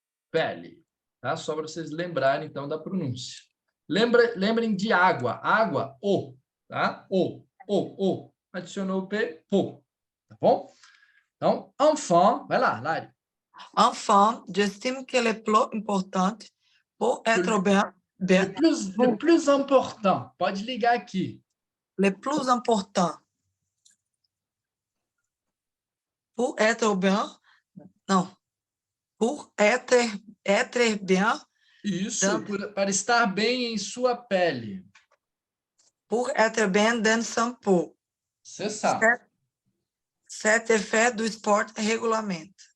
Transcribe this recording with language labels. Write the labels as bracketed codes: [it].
[pt] Pele. Tá? Só para vocês lembrarem, então, da pronúncia. Lembrem de água. Água, o. Tá? O. Adicionou o P, pô. Tá bom? Então, enfant, vai lá, Lari. [fr] Enfant, j'estime que le plus important pour être bien, Le plus important, [pt] pode ligar aqui. [fr] le plus important pour être bien, não, pour être bien, [pt] Isso, para estar bem em sua pele. [fr] pour être bien dans son peau. C'est ça. Cet effet du sport régulièrement.